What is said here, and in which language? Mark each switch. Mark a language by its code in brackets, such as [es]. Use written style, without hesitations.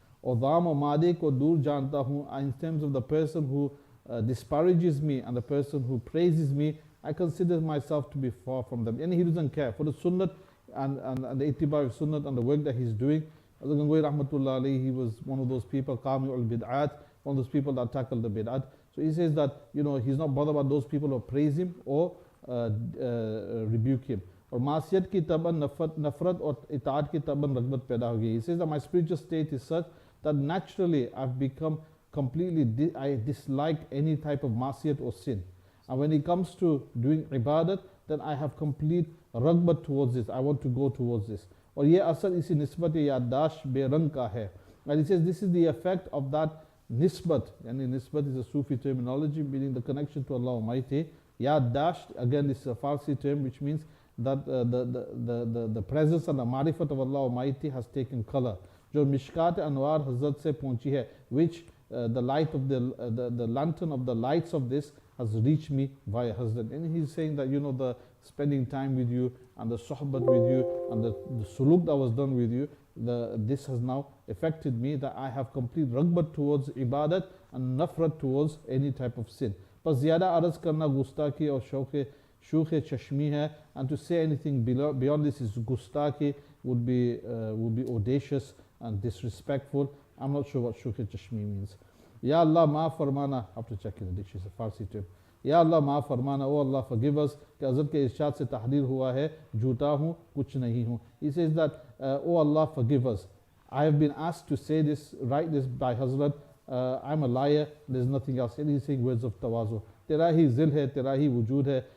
[hi] Or dham or madi ko dur janta hu, [en] in terms of the person who disparages me and the person who praises me, I consider myself to be far from them. And he doesn't care. For the sunnat and the ittiba of sunnat and the work that he's doing, Gangohi Rahmatullah alayhi, he was one of those people, Qami ul Bid'at, one of those people that tackled the Bid'at. So he says that, he's not bothered about those people who praise him or rebuke him. [hi] और मासियत की तबन नफरत और इताअत की तबन रगबत पैदा हो गई. [en] He says that my spiritual state is such that naturally I've become completely, I dislike any type of masiyat or sin. And when it comes to doing ibadat, then I have complete ragbat towards this. I want to go towards this. [hi] और ये असर इसी निस्बत याददाश्त बेरंग का है. [en] And he says this is the effect of that nisbat. Yani nisbat is a Sufi terminology meaning the connection to Allah Almighty. Yaddasht, again, this is a Farsi term which means that the presence and the marifat of Allah Almighty has taken color. [hi] जो मिशकात अनवार हज़रत से पहुंची है, [en] which the light of the lantern of the lights of this has reached me via Hazrat. And he's saying that, the spending time with you and the sohbat with you and the suluk that was done with you, this has now affected me, that I have complete ragbat towards ibadat and nafrat towards any type of sin. [hi] पर ज़्यादा अर्ज़ करना गुस्ताखी और शूख़ चश्मी है, [en] and to say anything beyond this is gustaki, would be audacious and disrespectful. I'm not sure what shukh chashmi means. [hi] Ya Allah maaf farmana, [en] I have to check in the dictionary, it's a Farsi term. [hi] Ya Allah maaf farmana, [en] oh Allah forgive us, [hi] कि हज़रत के इरशाद से तहरीर हुआ है, झूठा हूँ कुछ नहीं हूँ. [en] He says that, oh Allah forgive us, I have been asked to say this, write this by Hazrat, I'm a liar, there's nothing else. And he's saying words of tawazu. [hi] Tera hi zil hai, tera hi wujud hai.